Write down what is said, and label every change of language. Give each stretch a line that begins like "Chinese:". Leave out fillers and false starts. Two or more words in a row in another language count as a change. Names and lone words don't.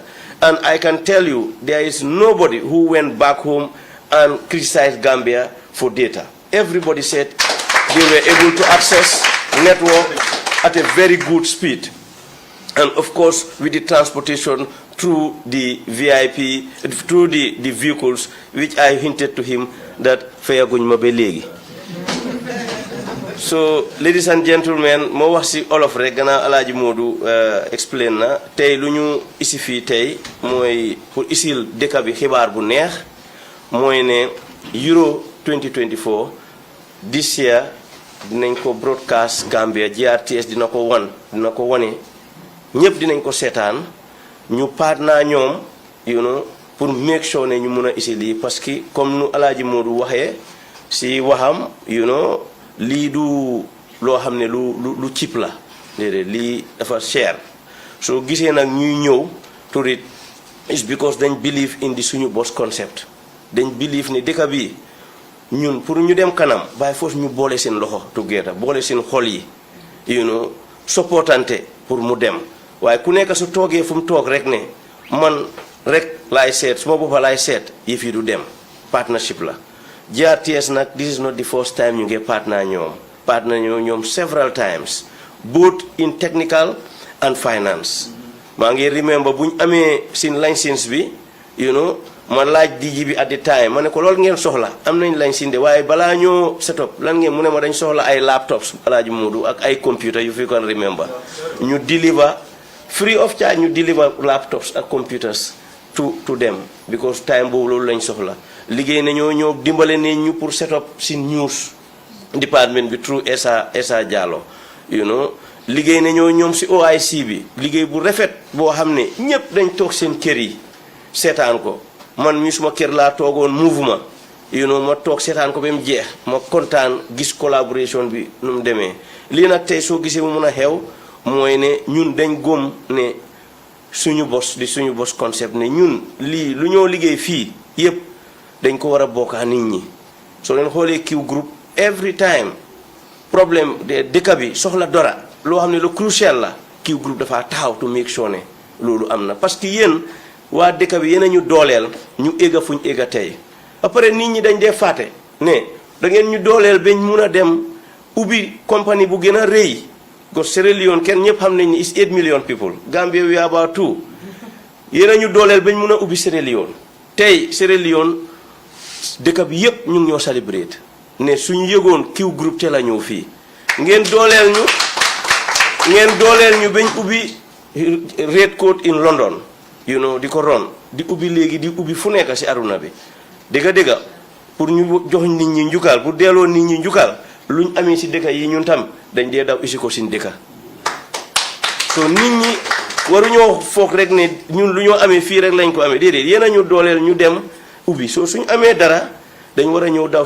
English: And I can tell you, there is nobody who went back home and criticized Gambia for data. Everybody said they were able to access network at a very good speed. And of course, with the transportation through the VIP, through the vehicles, which I hinted to him that
Wolof: faya guñ ma ba legi.
English: So, ladies and gentlemen,
Wolof: mo wax ci olof rek gana Alaaji Modou explain na tay luñu isi fi tay moy pour isil dëkk bi xibaar bu neex moy ne Euro 2024
English: this year
Wolof: dinañ ko broadcast Gambia GRTS dina ko wane ñëpp dinañ ko seetaan ñu partner ñoom pour
English: make sure
Wolof: ne ñu mun a isi lii
French: parce que comme
Wolof: nu Alaaji Modou waxee si waxam lii du loo xam ne lu cheap la déedéet lii dafa cher soo gisee nag ñuy ñëw
English: to it is because
Wolof: dañ
English: believe in the
Wolof: suñu
English: boss concept
Wolof: dañ believe ni dëkk bi ñun pour ñu dem kanam
English: by force
Wolof: ñu boole seen loxo together boole seen xol yi
French: supportante pour
Wolof: mu dem waaye ku nekk su toogee fu mu toog rek ne man rek laay seet suma boppa laay seet yëf yi du dem partnership la GRTS nag
English: this is not the first time
Wolof: ñu ngi partner ñoom
English: several times both in technical and finance
Wolof: maa ngi remember bu ñu amee seen license bi ma laaj DG bi
English: at the time
Wolof: ma ne ko loolu ngeen soxla am nañ license de waaye balaa ñoo
English: set up
Wolof: lan ngeen mu ne ma dañ soxla ay laptops Alaaji Moodu ak ay computer yu fi kon remember ñu
English: deliver free of charge
Wolof: ñu
English: deliver laptops
Wolof: ak
English: computers to them because time
Wolof: boobu loolu lañ soxla liggéey nañoo ñoo dimbale ne ñu pour
English: set up
Wolof: si
English: news department
Wolof: bi through Essa Diallo liggéey nañoo ñoom si OIC bi liggéey bu rafet boo xam ne ñëpp dañ toog seen kër yi seetaan ko man mi suma kër laa toogoon mouvement ma toog seetaan ko ba mu jeex ma kontaan gis collaboration bi nu mu demee lii nag tey soo gisee mu mun a xew mooy ne ñun dañ góom ne suñu
English: bos concept
Wolof: ne ñun lii lu ñoo liggéey fii yëpp dañ ko war a bokkaa nit ñi soo leen xoolee Q group
English: every time
French: problème de
Wolof: dëkk bi soxla dara loo xam ne lu crucial la Q group dafa taxaw
English: to make sure
Wolof: ne loolu am na parce que yéen waa dëkk bi yéen a ñu dooleel ñu égga fuñ égga tey après nit ñi dañ dee fàtte ne da ngeen ñu dooleel bañ mun a dem ubbi compagnie bu gën a rëy ko Sierra Leone kenn ñëpp xam nañ ni
English: is 8 million people Gambia we are about 2
Wolof: yéen a ñu dooleel bañ mun a ubbi Sierra Leone tey Sierra Leone dëkk bi yëpp ñu ngi ñoo celebrate ne suñu yëgoon Q group te la ñëw fii ngeen dooleel ñu bañ ubbi Red Coat in London di ko ron di ubbi léegi di ubbi fu nekk si aduna bi dëgga pour ñu jox nit ñi njukkal pour delloo nit ñi njukkal luñ amee si dëkk yi ñun tam dañ dee daw isi ko sin dëkk so nit ñi waruñoo foog rek ne ñun lu ñoo amee fii rek lañ ko amee déedéet yéen a ñu dooleel ñu dem ubbi soo suñ amee dara dañ war a ñëw daw si